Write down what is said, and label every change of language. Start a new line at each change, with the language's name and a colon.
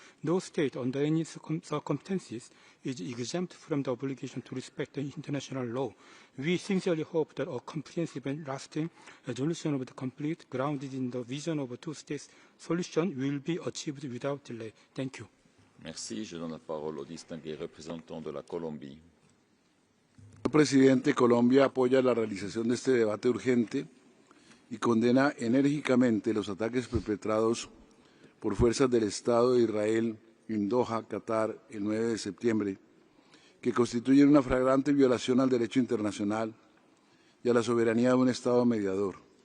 English: No state, under any circumstances, is exempt from the obligation to respect the international law. We sincerely hope that a comprehensive and lasting resolution of the conflict, grounded in the vision of a two-state solution, will be achieved without delay. Thank you.
French: Merci. Je donne la parole au distingué représentant de la Colombie.
Spanish: Señor presidente, Colombia apoya la realización de este debate urgente y condena enérgicamente los ataques perpetrados por fuerzas del Estado de Israel en Doha, Qatar, el 9 de septiembre, que constituyen una flagrante violación al derecho internacional y a la soberanía de un Estado mediador.